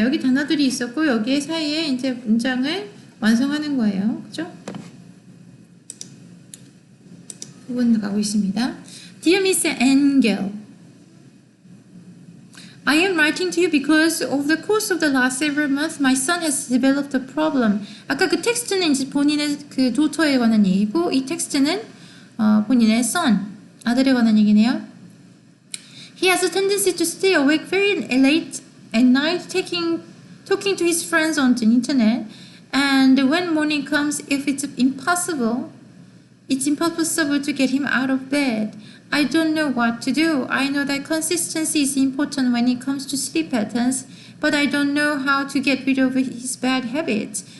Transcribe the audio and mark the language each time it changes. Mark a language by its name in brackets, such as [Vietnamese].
[Korean] 여기 단어들이 있었고 여기 사이에 이제 문장을 완성하는 거예요. 그죠? 부분 가고 있습니다. [English] Dear Miss Angel, I am writing to you because over the course of the last several months, my son has developed a problem. [Korean] 아까 그 텍스트는 이제 본인의 그 도터에 관한 얘기고 이 텍스트는 본인의 son, 아들에 관한 얘기네요. [English] He has a tendency to stay awake very late at night, talking to his friends on the internet. And when morning comes, if it's impossible It's impossible to get him out of bed. I don't know what to do. I know that consistency is important when it comes to sleep patterns, but I don't know how to get rid of his bad habits.